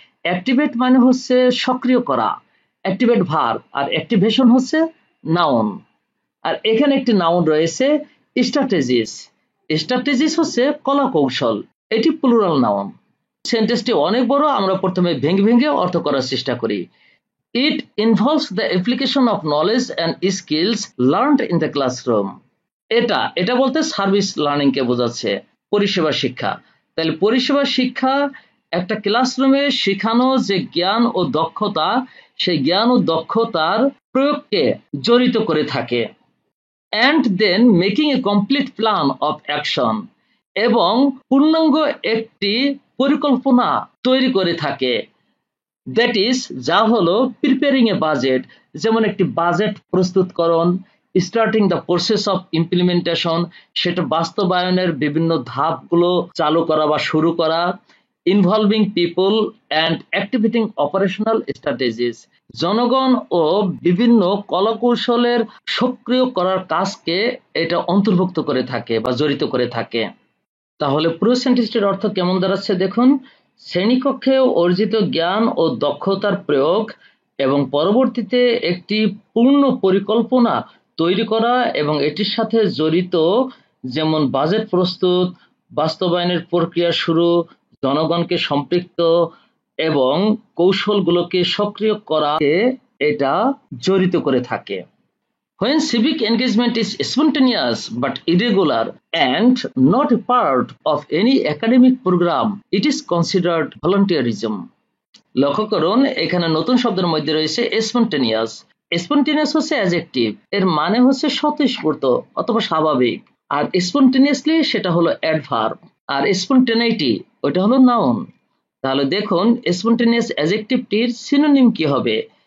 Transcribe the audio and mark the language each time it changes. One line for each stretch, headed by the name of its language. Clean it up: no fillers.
Bangla: Activate মানে হচ্ছে সক্রিয় করা, অ্যাক্টিভেট ভার্ব, আর অ্যাক্টিভেশন হচ্ছে নাউন। আর এখানে একটি নাউন রয়েছে স্ট্র্যাটেজিস। স্ট্র্যাটেজিস হচ্ছে কলা কৌশল, এটি প্লুরাল নাউন। সেন্টেন্সটি অনেক বড়, আমরা প্রথমে ভেঙে ভেঙে অর্থ করার চেষ্টা করি।
English: It involves the application of knowledge and skills learned in the classroom.
Bangla: এটা বলতে সার্ভিস লার্নিং কে বোঝাচ্ছে, পরিষেবা শিক্ষা। তাহলে পরিষেবা শিক্ষা একটা ক্লাসরুমে শেখানো যে জ্ঞান ও দক্ষতা, সেই জ্ঞান ও দক্ষতার প্রয়োগকে জড়িত করে থাকে।
English: and then making a complete plan of action,
Bangla: এবং পূর্ণাঙ্গ একটি পরিকল্পনা তৈরি করে থাকে।
English: that is,
Bangla: যা হলো
English: preparing a budget,
Bangla: যেমন একটি budget প্রস্তুতকরণ,
English: starting the process of implementation,
Bangla: সেটা বাস্তবায়নের বিভিন্ন ধাপগুলো চালু করা বা শুরু করা,
English: involving people and activating operational strategies,
Bangla: জনগণ ও বিভিন্ন কলাকৌশলের সক্রিয় করার কাজকে এটা অন্তর্ভুক্ত করে থাকে বা জড়িত করে থাকে। তাহলে পুরো সেন্টেন্সটির অর্থ কেমন দাঁড়াচ্ছে দেখুন: শ্রেণীকক্ষে অর্জিত জ্ঞান ও দক্ষতার প্রয়োগ এবং পরবর্তীতে একটি পূর্ণ পরিকল্পনা তৈরি করা এবং এটির সাথে জড়িত যেমন বাজেট প্রস্তুত, বাস্তবায়নের প্রক্রিয়া শুরু, জনগণকে সম্পৃক্ত এবং কৌশলগুলোকে সক্রিয় করাকে এটা জড়িত করে থাকে।
English: When civic engagement is spontaneous but irregular and not a part of any academic program, it is considered volunteerism.
Bangla: লক্ষ্য করুন, এখানে নতুন শব্দের মধ্যে রয়েছে স্পন্টেনিয়াস। স্পন্টেনিয়াস হচ্ছে অ্যাডজেক্টিভ, এর মানে হচ্ছে স্বতঃস্ফূর্ত অথবা স্বাভাবিক। আর স্পন্টেনিয়াসলি সেটা হলো অ্যাডভার্ব। আর স্পন্টেনিটি ওটা হলো নাউন। তাহলে দেখুন স্পন্টেনিয়াস অ্যাডজেক্টিভটির সিনোনিম কি হবে?